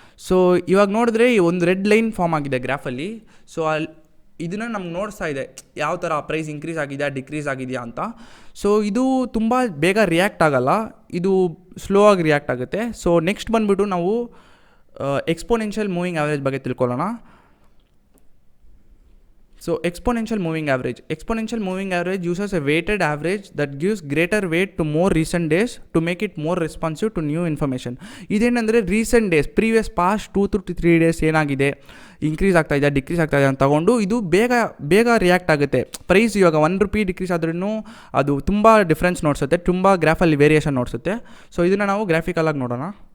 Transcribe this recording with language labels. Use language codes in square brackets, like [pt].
[kn] So ಇವಾಗ ನೋಡಿದ್ರೆ ಒಂದು ರೆಡ್ ಲೈನ್ ಫಾರ್ಮ್ ಆಗಿದೆ ಗ್ರಾಫಲ್ಲಿ. ಸೊ ಇದನ್ನು ನಮ್ಗೆ ನೋಡಿಸ್ತಾ ಇದೆ ಯಾವ ಥರ ಪ್ರೈಸ್ ಇನ್ಕ್ರೀಸ್ ಆಗಿದೆಯಾ, ಡಿಕ್ರೀಸ್ ಆಗಿದೆಯಾ ಅಂತ. ಸೊ ಇದು ತುಂಬ ಬೇಗ ರಿಯಾಕ್ಟ್ ಆಗೋಲ್ಲ, ಇದು ಸ್ಲೋ ಆಗಿ ರಿಯಾಕ್ಟ್ ಆಗುತ್ತೆ. ಸೊ ನೆಕ್ಸ್ಟ್ ಬಂದುಬಿಟ್ಟು ನಾವು ಎಕ್ಸ್ಪೋನೆನ್ಷಿಯಲ್ ಮೂವಿಂಗ್ ಆ್ಯಾವ್ರೇಜ್ ಬಗ್ಗೆ ತಿಳ್ಕೊಳ್ಳೋಣ. [en] So exponential moving average uses a weighted average that gives greater weight to more recent days to make it more responsive to new information. [kn] ಇದೇನಂದರೆ recent days, previous past 2 to 3 days ಏನಾಗಿದೆ, increase ಆಗ್ತಾಯಿದೆ, decrease ಆಗ್ತಾಯಿದೆ ಅಂತ ತಗೊಂಡು ಇದು ಬೇಗ react ಆಗುತ್ತೆ. Price ಇವಾಗ 1 rupee decrease ಆದ್ರೂ ಅದು ತುಂಬ ಡಿಫ್ರೆನ್ಸ್ ನೋಡಿಸುತ್ತೆ, ತುಂಬ ಗ್ರಾಫಲ್ಲಿ ವೇರಿಯೇಷನ್ ನೋಡಿಸುತ್ತೆ. ಸೊ ಇದನ್ನು ನಾವು ಗ್ರಾಫಿಕಲಾಗಿ ನೋಡೋಣ.